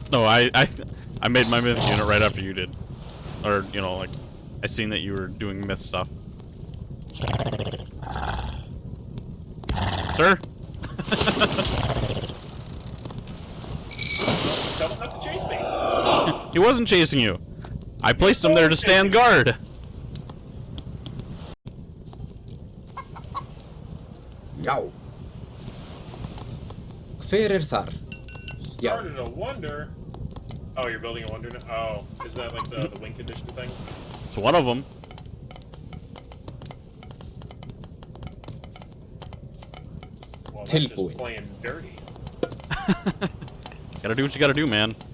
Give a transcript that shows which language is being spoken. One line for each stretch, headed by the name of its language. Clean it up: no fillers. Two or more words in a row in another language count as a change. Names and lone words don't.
English: No, I made my myth unit right after you did. Or, like, I seen that you were doing myth stuff. Sir? Tell them not to chase me. He wasn't chasing you. I placed him there to stand guard. Yo.
Icelandic: Hver þar? Já.
English: Started a wonder. Oh, you're building a wonder now? Oh, is that like the win condition thing? It's one of them. Well, that's
Icelandic: Tilbúin.
English: just playing dirty. Gotta do what you gotta do, man.